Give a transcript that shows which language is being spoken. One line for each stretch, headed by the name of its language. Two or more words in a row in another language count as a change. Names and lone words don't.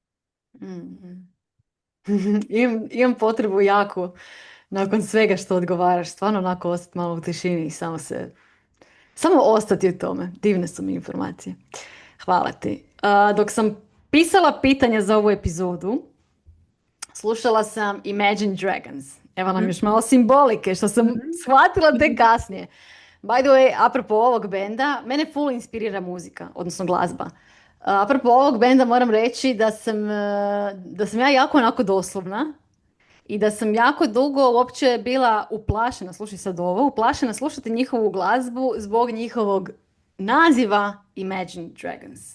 Croatian: Imam potrebu jako, nakon svega što odgovaraš, stvarno onako ostati malo u tišini i samo ostati u tome. Divne su mi informacije. Hvala ti. Dok sam pisala pitanja za ovu epizodu, slušala sam Imagine Dragons. Evo nam još malo simbolike, što sam shvatila tek kasnije.
English: By the way,
Croatian: apropo ovog benda, mene full inspirira muzika, odnosno glazba. Apropo ovog benda moram reći da sam ja jako onako doslovna i da sam jako dugo uopće bila uplašena, slušaj sad ovo, uplašena slušati njihovu glazbu zbog njihovog naziva Imagine Dragons.